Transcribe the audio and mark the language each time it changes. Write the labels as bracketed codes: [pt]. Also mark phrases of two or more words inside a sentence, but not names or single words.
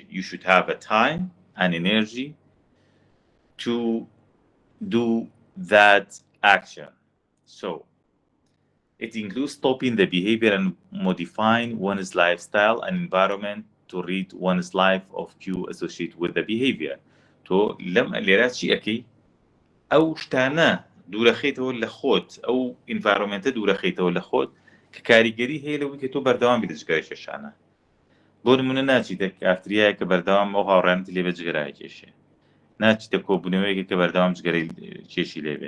[en] You should have a time and energy to do that action. So it includes stopping the behavior and modifying one's lifestyle and environment to read one's life of cue associated with the behavior. [ckb] تو لم لێرە چی ئەەکەی؟ ئەو شتانە دوورەخیتەوە لە خۆت ئەو ئینڤایرۆمنتە دوورەخیتەوە لە خۆت کە کاریگەری هەیە لەوەی کە تۆ بەردەوام بیت جگەرە کێشانە. بۆ نمونە ناچیتە کافتریایە کە بەردەوام ئەو هاوڕێنت لێ بە جگەرای کێشێ، ناچیتە کۆبوونەوەیەکە کە بەردەوام جگەرەی کێشی لێبێ.